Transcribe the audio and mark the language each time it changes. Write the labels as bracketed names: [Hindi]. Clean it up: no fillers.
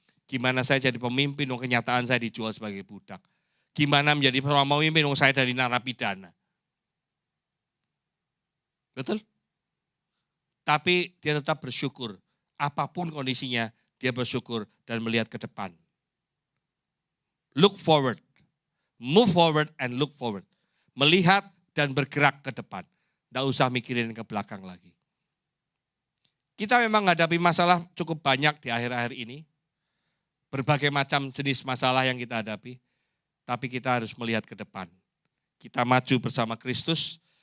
[Indonesian] Gimana saya jadi pemimpin, kenyataan saya dijual sebagai budak. Gimana menjadi seorang pemimpin, saya dari narapidana. Betul? Tapi dia tetap bersyukur. Apapun kondisinya, dia bersyukur dan melihat ke depan. [English] Look forward. Move forward and look forward. [Indonesian] Melihat dan bergerak ke depan. Tidak usah mikirin ke belakang lagi. Kita memang menghadapi masalah cukup banyak di akhir-akhir ini. Berbagai macam jenis masalah yang kita hadapi. Tapi kita harus melihat ke depan. Kita maju bersama Kristus.